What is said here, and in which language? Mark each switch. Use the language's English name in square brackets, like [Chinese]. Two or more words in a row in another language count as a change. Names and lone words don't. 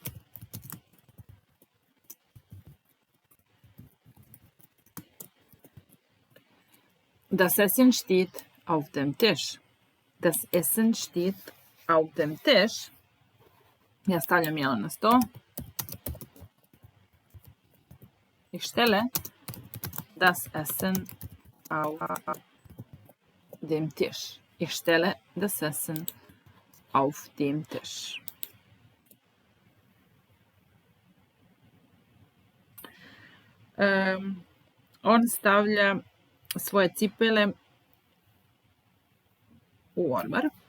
[German] Das Essen steht auf dem Tisch. Das Essen steht auf dem Tisch. [Serbian] Ja stavljam jelo na sto. [German] Ich stelle das Essen auf dem Tisch. Ich stelle das Essen auf dem Tisch. [Serbian] On stavlja svoje cipele u ormar.